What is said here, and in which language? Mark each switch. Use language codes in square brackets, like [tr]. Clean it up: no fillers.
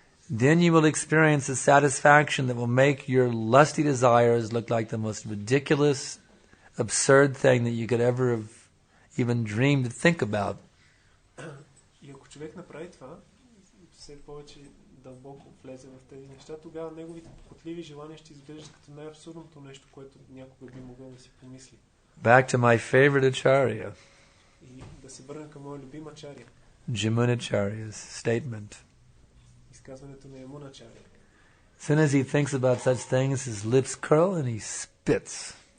[en] then you will experience a satisfaction that will make your lusty desires look like the most ridiculous, absurd thing that you could ever have even dreamed to think about. [bg] И ако човек направи това, все повече дълбоко влезе в тези неща, тогава неговите похотливи желания ще изглеждат като най-абсурдното нещо, което някога би могъл да си помисли. [en] Back to my favorite acharya, [bg] И да се върна към моя любим ачаря. [en] Jamunacharya's statement. [bg] Изказването на Ямуначаря. [en] As soon as he thinks about such things, his lips curl and he spits.